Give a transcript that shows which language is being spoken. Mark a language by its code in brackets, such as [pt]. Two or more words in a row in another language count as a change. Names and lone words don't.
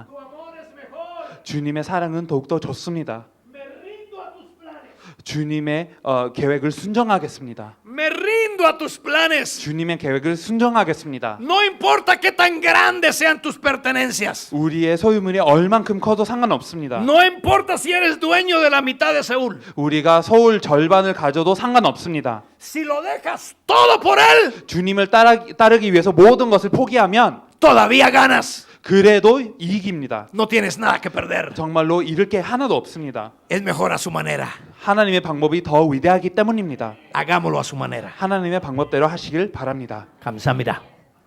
[ko] 주님의 사랑은 더욱더 좋습니다. 주님의 계획을 순종하겠습니다. [es] Me rindo a tus planes. [ko] 주님의 계획을 순종하겠습니다. [es] No importa qué tan grandes sean tus pertenencias. [ko] 우리의 소유물이 얼만큼 커도 상관없습니다. [es] No importa si eres dueño de la mitad de Seúl. [ko] 우리가 서울 절반을 가져도 상관없습니다. [es] Si lo dejas todo por Él, [ko] 주님을 따르기 위해서 모든 것을 포기하면 [es] todavía ganas. [ko] 그래도 이익입니다. [es] No tienes nada que perder. [ko] 정말로 잃을 게 하나도 없습니다. [es] Es mejor a su manera. [ko] 하나님의 방법이 더 위대하기 때문입니다. [es] Hagámoslo a su manera. [ko] 하나님의 방법대로 하시길 바랍니다. 감사합니다.